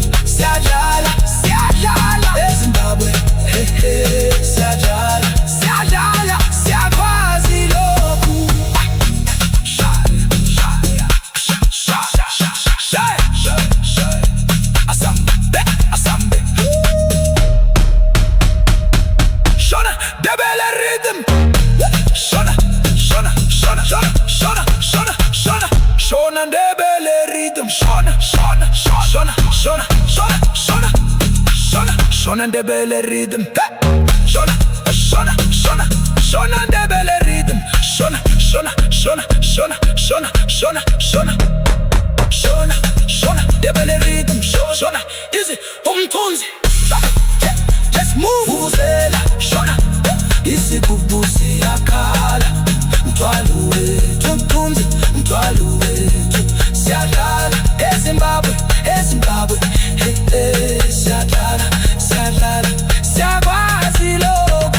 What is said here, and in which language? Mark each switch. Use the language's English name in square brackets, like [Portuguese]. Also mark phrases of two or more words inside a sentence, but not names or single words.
[North Ndebele] Siyadlala, siyadlala, eZimbabwe, siyadlala, siyadlala. Siyakwazi lokhu. Asambe, asambe. [English] Shona, debele rhythm. Shona, Shona, Shona, Shona, Shona, Shona, Shona, Shona, debele rhythm. Shona, Shona, Shona, Shona, Shona, Shona, Shona, Shona, debele rhythm. Shona, Shona, Shona, Shona, debele rhythm. Shona, Shona, Shona, Shona, Shona, Shona, Shona, Shona, Shona, debele rhythm. Shona, easy, umthunzi. Let's move. Vuvuzela, [North Ndebele] Shona, isigubhu siyakhala, mthwalo wethu mthunzi, mthwalo wethu. Siyadlala eZimbabwe, eZimbabwe, siyadlala, siyadlala, siyakwazi lokhu.